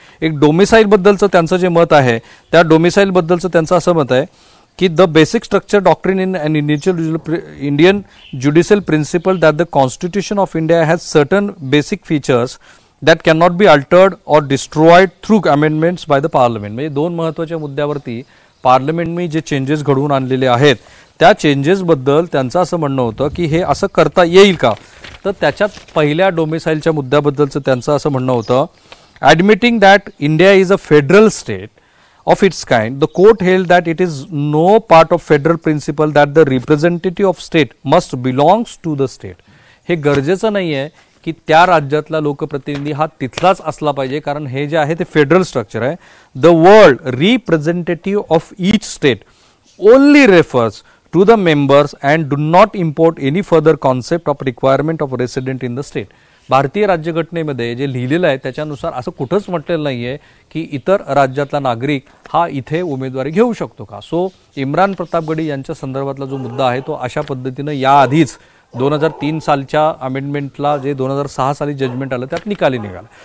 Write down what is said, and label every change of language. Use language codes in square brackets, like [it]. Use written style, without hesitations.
[mr] एक डोमिसाईल बद्दलचं त्यांचं जे मत आहे त्या डोमिसाईल बद्दलचं त्यांचं असं मत आहे की [en] The basic structure doctrine in an Indian judicial principle that the constitution of India has certain basic features that can not be altered or destroyed through amendments by the parliament. [mr] म्हणजे दोन महत्त्वाच्या मुद्द्यावरती पार्लमेंटने जे changes घडवून आणलेले आहेत त्या चेंजेसबद्दल त्यांचं असं म्हणणं होतं की हे असं करता येईल का. तर त्याच्यात पहिल्या डोमिसाईलच्या मुद्द्याबद्दलचं त्यांचं असं म्हणणं होतं [en] admitting that India is a federal state of its kind, the court held that it is no part of federal principle that the representative of state must belongs to the state. [mr] हे गरजेचं नाही आहे की त्या राज्यातला लोकप्रतिनिधी हा तिथलाच असला पाहिजे कारण हे जे आहे ते फेडरल स्ट्रक्चर आहे. [en] The word representative of each state only refers to the members and do not import any further concept of requirement of resident in the state. [mr] भारतीय राज्यघटनेमध्ये जे लिहिलेलं आहे त्याच्यानुसार असं कुठंच म्हटलेलं नाहीये की इतर राज्यातला नागरिक हा इथे उमेदवारी घेऊ शकतो का. सो इम्रान प्रताप गडी यांच्या संदर्भातला जो मुद्दा आहे तो अशा पद्धतीनं याआधीच 2003 सालच्या अमेंडमेंटला जे 2006 साली जजमेंट आलं त्यात निकाली निघाला.